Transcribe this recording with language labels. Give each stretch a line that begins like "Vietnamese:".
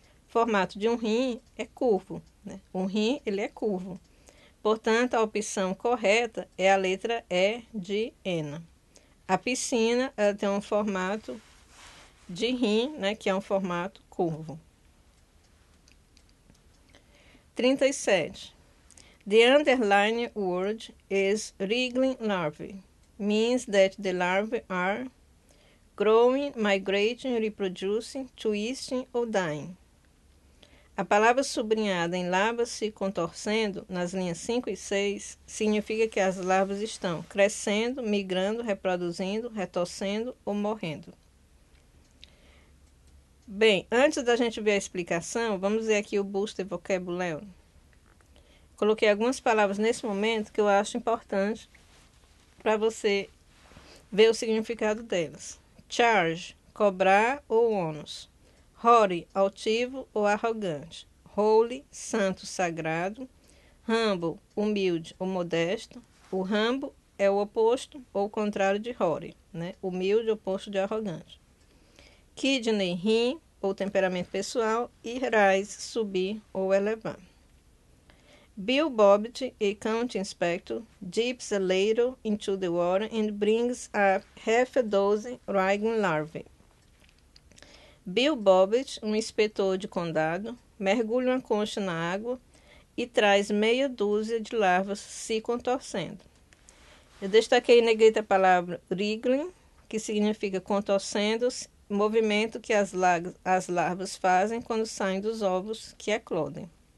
Portuguese: O formato de um rim é curvo, né? Um rim, ele é curvo. Portanto, a opção correta é a letra E de Ena. A piscina, ela tem um formato de rim, né, que é um formato curvo. 37.
English: The underlying word is wriggling larvae. Means that the larvae are growing, migrating, reproducing, twisting ou dying.
Portuguese: A palavra sublinhada em larvas se contorcendo, nas linhas 5 e 6, significa que as larvas estão crescendo, migrando, reproduzindo, retorcendo ou morrendo. Bem, antes da gente ver a explicação, vamos ver aqui o Booster Vocabulary. Coloquei algumas palavras nesse momento que eu acho importante para você ver o significado delas. Charge, cobrar ou ônus. Haughty, altivo ou arrogante. Holy, santo, sagrado. Humble, humilde ou modesto. O humble é o oposto ou o contrário de haughty, né? Humilde, oposto de arrogante. Kidney, rim ou temperamento pessoal. E rise, subir ou elevar.
English: Bill Bobbitt, a county inspector, dips a ladle into the water and brings up half a dozen wriggling larvae.
Portuguese: Bill Bobbitt, um inspetor de condado, mergulha uma concha na água e traz meia dúzia de larvas se contorcendo. Eu destaquei em negrito a palavra wriggling, que significa contorcendo-se, movimento que as larvas fazem quando saem dos ovos que eclodem.